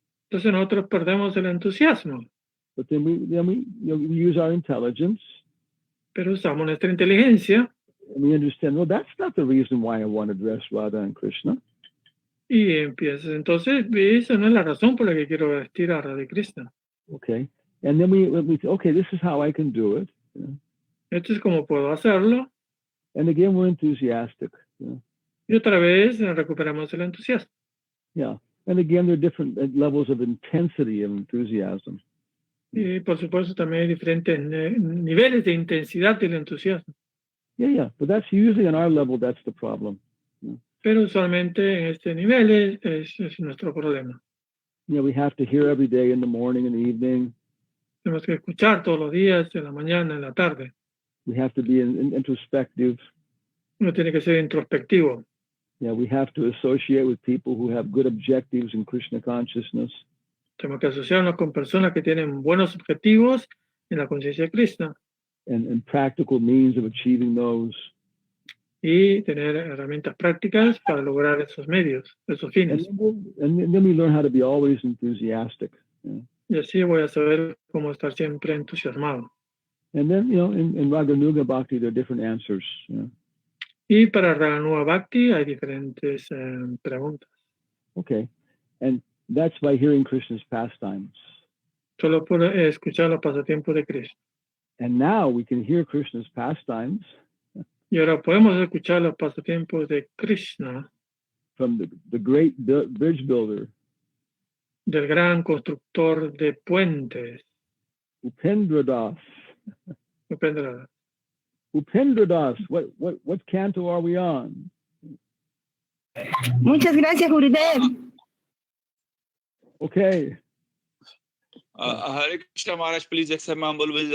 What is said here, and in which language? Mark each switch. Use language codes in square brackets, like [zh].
[es] Entonces nosotros perdemos el entusiasmo. [en] But then we use our intelligence. [es] Pero usamos nuestra inteligencia. [en] And we understand, well, that's not the reason why I want to dress Radha and Krishna. [es] Y empiezas, entonces, esa no es la razón por la que quiero vestir a Radha y Krishna. [en] Okay. And then we say, okay, this is how I can do it. You know? [es] Esto es como puedo hacerlo. [en] And again, we're enthusiastic. You know? [es] Y otra vez recuperamos el entusiasmo. [en] Yeah. And again, there are different levels of intensity of enthusiasm. [es] Y por supuesto también hay diferentes niveles de intensidad del entusiasmo. [en] Yeah, but that's usually on our level, that's the problem. [es] Pero usualmente en este nivel es nuestro problema. [en] Yeah, we have to hear every day in the morning and the evening. [es] Tenemos que escuchar todos los días, en la mañana, en la tarde. [en] We have to be introspective. [es] Uno tiene que ser introspectivo. [en] Yeah, we have to associate with people who have good objectives in Krishna consciousness. [es] Tenemos que asociarnos con personas que tienen buenos objetivos en la conciencia de Krishna. [en] And practical means of achieving those. [es] Y tener herramientas prácticas para lograr esos medios, esos fines. [en] And then we learn how to be always enthusiastic. Yeah. [es] Y así voy a saber cómo estar siempre entusiasmado. [en] And then, in Raganuga Bhakti, there are different answers. Yeah. [es] Y para Raganuga Bhakti hay diferentes preguntas. [en] Okay. And that's by hearing Krishna's pastimes. [es] Solo por escuchar los pasatiempos de Krishna. [en] And now we can hear Krishna's pastimes. [es] Y ahora podemos escuchar los pasatiempos de Krishna. [en] From the great bridge builder. [es] Del gran constructor de puentes. [en] Upendra Das. Upendra. Upendra Das, what canto are we on? [es] Muchas gracias, Gurudev. [en] Okay. Hare Krishna Maharaj, please accept my humble wishes.